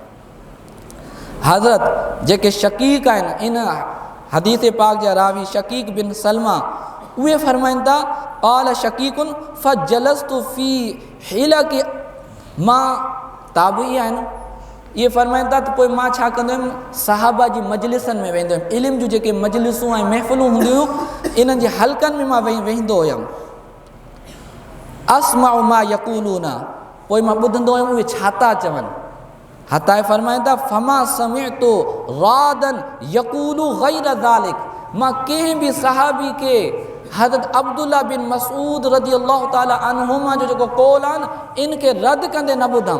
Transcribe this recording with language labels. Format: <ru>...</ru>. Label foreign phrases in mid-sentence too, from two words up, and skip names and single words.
<sd>हज़रत जेके शकीक आहिनि, इन हदीस पाक जा रावी शकीक बिन सलमा, उहे फरमाइनि था</sd> <ar>قال شقيق فجلست في حلق,</ar> <sd>मां ताबी आहिनि, इहे फरमाइनि था त पोइ मां छा कंदो हुयुमि, सहाबा जी मजलिसनि में वेंदो हुयुमि, इल्म जूं जेके मजलिसूं ऐं महफ़िलूं हूंदियूं इन्हनि जे हलक़नि में मां वेंदो हुयुमि।</sd> <ar>أسمع ما يقولون,</ar> <sd>पोइ मां ॿुधंदो हुयुमि उहे छा था चवनि। हता फरमाइनि था</sd> <ar>فما سمعت رادا يقول غير ذلك,</ar> <sd>मां कंहिं बि सहाबी के हज़रत अब्दुल्ला बिन मसूद</sd> <ar>رضي الله تعالى عنهما</ar> <sd>जो जेको कौल आहे न, इनखे रद्द कंदे न ॿुधमि।</sd>